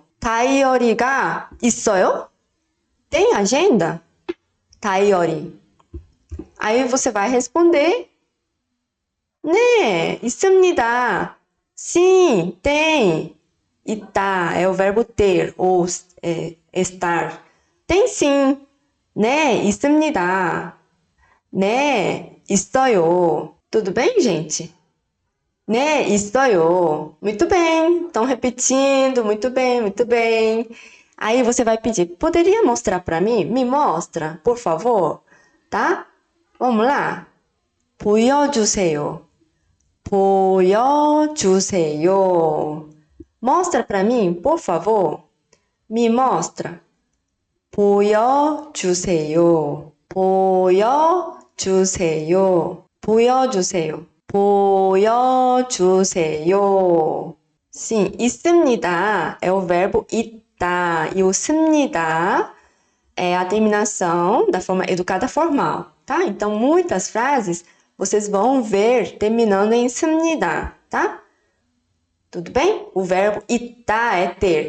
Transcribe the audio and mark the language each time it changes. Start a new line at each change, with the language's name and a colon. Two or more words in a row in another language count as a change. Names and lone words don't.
Korean: 다이어리가 있어요?
Portuguese: Tem agenda? 다이어리. Aí você vai responder,
Korean: 네, 있습니다.
Portuguese: Sim, tem. 있다 é o verbo ter ou estar. Tem sim.
Korean: 네, 있습니다. 네, 있어요.
Portuguese: Tudo bem, gente?
Korean: 네, 있어요.
Portuguese: Muito bem. Estão repetindo. Muito bem, muito bem. Aí você vai pedir, poderia mostrar para mim? Me mostra, por favor. Tá? Vamos lá.
Korean: 보여주세요. 보여주세요.
Portuguese: Mostra para mim, por favor. Me mostra.
Korean: 보여주세요. 보여주세요. 보여주세요.
Portuguese: 보여주세요. Sim, 있습니다 é o verbo 있다 e o 습니다 é a terminação da forma educada formal, tá? Então, muitas frases vocês vão ver terminando em 습니다, tá? Tudo bem? O verbo 있다 é ter.